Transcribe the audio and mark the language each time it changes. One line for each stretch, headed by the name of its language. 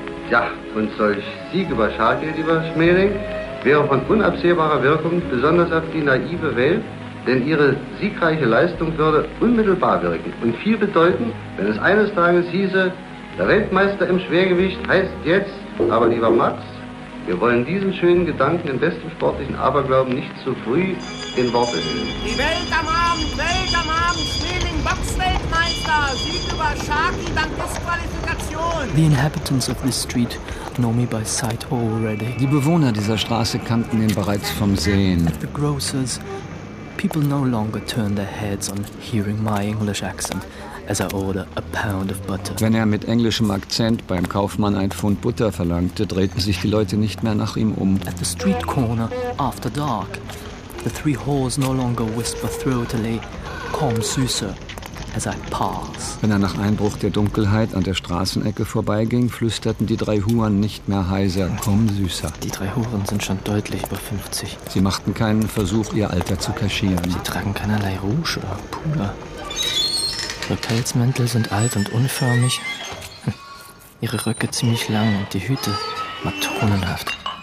German: Ja, und solch Sieg über Sharky, lieber Schmeling, wäre von unabsehbarer Wirkung, besonders auf die naive Welt, denn ihre siegreiche Leistung würde unmittelbar wirken und viel bedeuten, wenn es eines Tages hieße, der Weltmeister im Schwergewicht heißt jetzt, aber lieber Max, wir wollen diesen schönen Gedanken im besten sportlichen Aberglauben nicht zu früh in Worte hüllen. Die Welt am Abend, Welt am Abend, Schmeling, Boxweltmeister, Sieg über Sharky, dank Disqualifikation.
English: The inhabitants of this street know me by sight already.
German: Die Bewohner dieser Straße kannten ihn bereits vom Sehen.
English: At the grocers, people no longer turn their heads on hearing my English accent as I order a pound of butter.
German: Wenn er mit englischem Akzent beim Kaufmann ein Pfund Butter verlangte, drehten sich die Leute nicht mehr nach ihm um.
English: At the street corner, after dark, the three whores no longer whisper throatily,
German: komm süßer,
English: as I pass.
German: Wenn er nach Einbruch der Dunkelheit an der Straßenecke vorbeiging, flüsterten die drei Huren nicht mehr heiser, komm süßer. Die drei Huren sind schon deutlich über 50. Sie machten keinen Versuch, ihr Alter zu kaschieren. Sie tragen keinerlei Rouge oder Puder. Ihre Pelzmäntel sind alt und unförmig, ihre Röcke ziemlich lang und die Hüte matronenhaft.